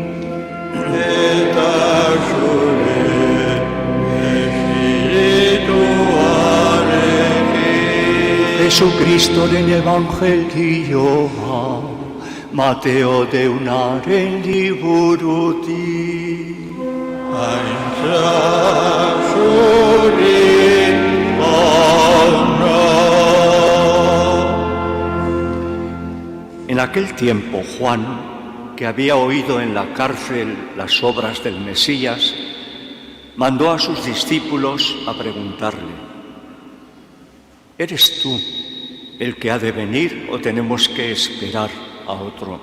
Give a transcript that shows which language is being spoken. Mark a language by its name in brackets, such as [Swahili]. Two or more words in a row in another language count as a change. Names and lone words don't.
[Basque] Eta zure espirituarekin. Jesucristoren evangelioa, Mateo deunaren liburutik. Aintza zuri jauna. [Spanish] En aquel tiempo, Juan, que había oído en la cárcel las obras del Mesías, mandó a sus discípulos a preguntarle: ¿eres tú el que ha de venir o tenemos que esperar a otro?